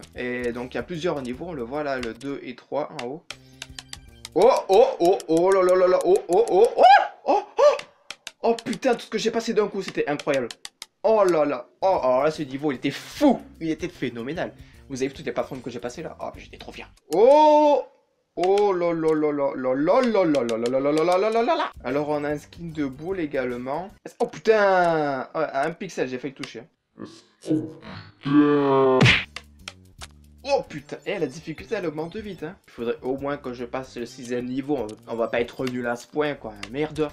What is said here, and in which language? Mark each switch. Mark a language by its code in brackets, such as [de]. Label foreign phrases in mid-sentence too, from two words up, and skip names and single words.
[fr] Et donc, il y a plusieurs niveaux. On le voit là, le 2 et 3 en haut. Oh là là là là, oh putain, tout ce que j'ai passé d'un coup, c'était incroyable. Oh là là, oh alors là, ce niveau, il était fou, il était phénoménal. Vous avez vu toutes les plateformes que j'ai passées là? Oh, j'étais trop fier. Oh là là là là là là là là là là là là là là là là là. Alors, on a un skin de boule également. Oh putain, à un pixel, j'ai failli le toucher. Oh putain, la difficulté elle augmente vite hein. Il faudrait au moins que je passe le 6ème niveau, on va pas être nul à ce point quoi, merde.